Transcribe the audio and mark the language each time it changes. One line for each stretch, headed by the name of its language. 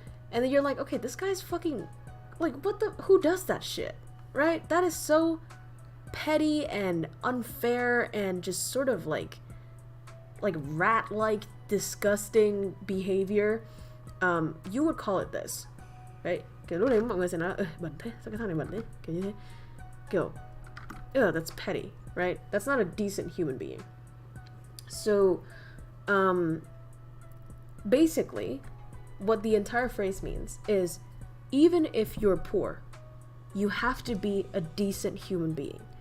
English: And then you're like, okay, this guy's fucking, like, who does that shit, right? That is so petty and unfair and just sort of like rat-like disgusting behavior. You would call it this, right?
Vietnamese: Kiểu lúc đấy mọi người sẽ nói bẩn thế, sao cái thằng này bẩn thế, kiểu như thế. Kiểu,
English: that's petty, right? That's not a decent human being. So, basically, what the entire phrase means is, even if you're poor, you have to be a decent human being.